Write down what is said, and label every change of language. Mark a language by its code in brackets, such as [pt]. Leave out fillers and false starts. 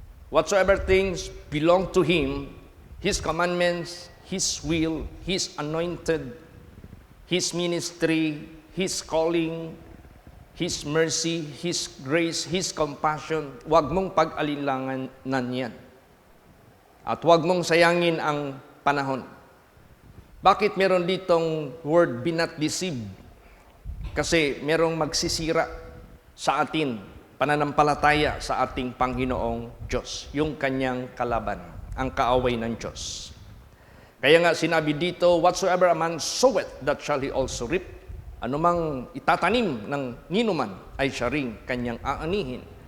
[en] Whatsoever things belong to Him, His commandments, His will, His anointed, His ministry, His calling, His mercy, His grace, His compassion, [tl] wag mong pag-alinlanganan yan. At huwag mong sayangin ang panahon. Bakit meron ditong word, [en] be not deceived? [tl] Kasi merong magsisira sa atin, pananampalataya sa ating Panginoong Diyos, yung kanyang kalaban, ang kaaway ng Diyos. Kaya nga sinabi dito, [en] whatsoever a man soweth, that shall he also reap. [tl] Anumang itatanim ng ninuman ay siya ring kanyang aanihin.